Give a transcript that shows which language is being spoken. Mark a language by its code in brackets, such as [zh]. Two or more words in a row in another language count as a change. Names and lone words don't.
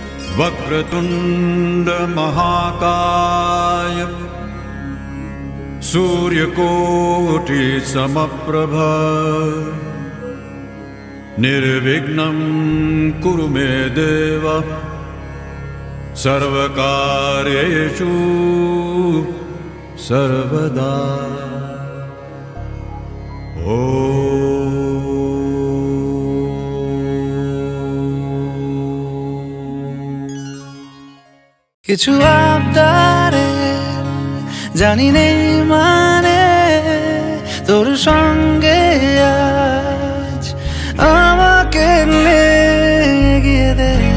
[sa] वक्रतुंड महाकाय सूर्यकोटि समप्रभ निर्विघ्नं कुरु मे देव सर्वकार्येषु सर्वदा। [bn] কিছু আবদারে জানি নেই মানে তোর সঙ্গে আজ আমাকে এগিয়ে দে,